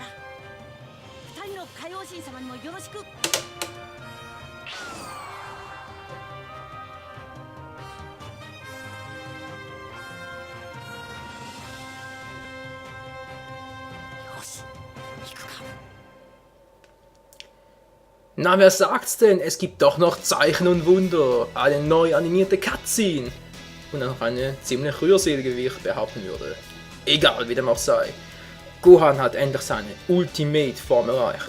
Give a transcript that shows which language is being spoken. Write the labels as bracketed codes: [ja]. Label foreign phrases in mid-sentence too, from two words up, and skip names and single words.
[ja] 二人の海王神様にもよろしく。よし、行くか。 [de] Na, wer sagt's denn? Es gibt doch noch Zeichen und Wunder. Eine neu animierte Cutscene. Und noch eine ziemlich rührselige, wie ich behaupten würde. Egal, wie dem auch sei. Gohan hat endlich seine Ultimate-Form erreicht.